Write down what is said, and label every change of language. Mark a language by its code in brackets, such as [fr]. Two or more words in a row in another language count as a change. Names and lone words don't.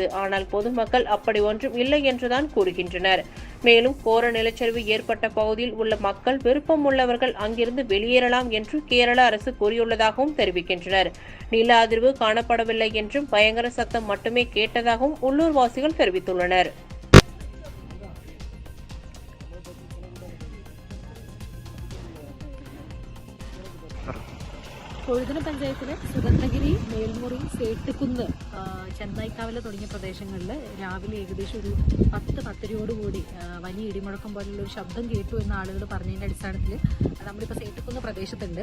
[ta] ஆனால் பொதுமக்கள் அப்படி ஒன்றும் இல்லை என்றுதான் கூறுகின்றனர். மேலும் கோர நிலச்சரிவு ஏற்பட்ட பகுதியில் உள்ள மக்கள் விருப்பம் உள்ளவர்கள் அங்கிருந்து வெளியேறலாம் என்று கேரள அரசு கூறியுள்ளதாகவும் தெரிவிக்கின்றனர். நில அதிர்வு காணப்படவில்லை என்றும் பயங்கர சத்தம் மட்டுமே கேட்டதாகவும் உள்ளூர்வாசிகள் தெரிவித்துள்ளனர். [ml] കൊഴുതന പഞ്ചായത്തിലെ സുഗന്ധഗിരി, മേൽമുറി, സേട്ടുകുന്ന്, ചെന്നായിക്കാവില തുടങ്ങിയ പ്രദേശങ്ങളിൽ രാവിലെ ഏകദേശം ഒരു 10-10:30 വലിയ ഇടിമുഴക്കം പോലുള്ള ഒരു ശബ്ദം കേട്ടു എന്ന ആളുകൾ പറഞ്ഞതിൻ്റെ അടിസ്ഥാനത്തിൽ നമ്മളിപ്പോൾ സേട്ടുകുന്ന് പ്രദേശത്തുണ്ട്.